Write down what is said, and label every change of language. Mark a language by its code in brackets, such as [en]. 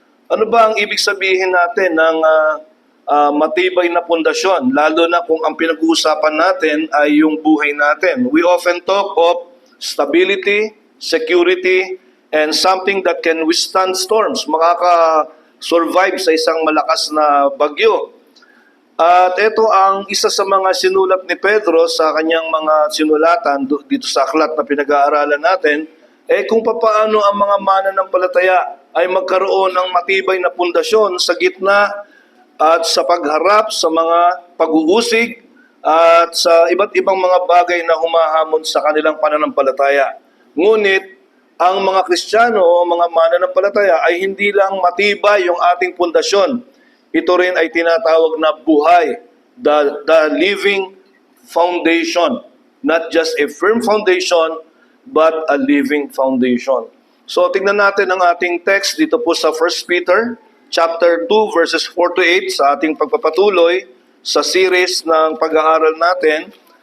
[tl] Ano ba ang ibig sabihin natin ng matibay na pundasyon? Lalo na kung ang pinag-uusapan natin ay yung buhay natin. [en] We often talk of stability, security, and something that can withstand storms, [tl] makaka-survive sa isang malakas na bagyo. At ito ang isa sa mga sinulat ni Pedro sa kanyang mga sinulatan dito sa aklat na pinag-aaralan natin, kung paano ang mga mananampalataya ay magkaroon ng matibay na pundasyon sa gitna at sa pagharap sa mga pag-uusig at sa iba't ibang mga bagay na humahamon sa kanilang pananampalataya. Ngunit, ang mga Kristiyano o mga mananampalataya ay hindi lang matibay yung ating pundasyon. Ito rin ay tinatawag na buhay, [en] the living foundation. Not just a firm foundation, but a living foundation. [tl] So tingnan natin ang ating text dito po sa 1 Peter chapter 2 verses 4 to 8 sa ating pagpapatuloy sa series ng pag-aaral natin.